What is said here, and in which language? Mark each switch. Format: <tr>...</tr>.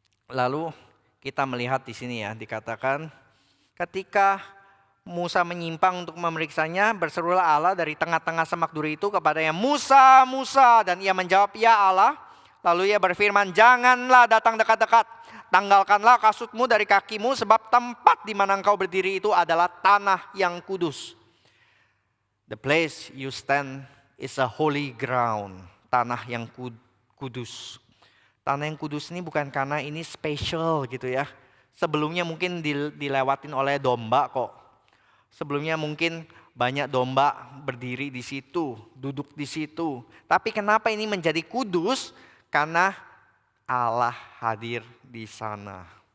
<id>Lalu kita melihat di sini ya, dikatakan ketika Musa menyimpang untuk memeriksanya, berserulah Allah dari tengah-tengah semak duri itu kepadanya, Musa, Musa. Dan ia menjawab, ya Allah. Lalu ia berfirman, janganlah datang dekat-dekat. Tanggalkanlah kasutmu dari kakimu, sebab tempat di mana engkau berdiri itu adalah tanah yang kudus.</id> <en>The place you stand is a holy ground.</en> <id>Tanah yang kudus. Tanah yang kudus ini bukan karena ini special gitu ya. Sebelumnya mungkin dilewatin oleh domba kok. Sebelumnya mungkin banyak domba berdiri di situ, duduk di situ. Tapi kenapa ini menjadi kudus? Karena Allah hadir di sana.</id>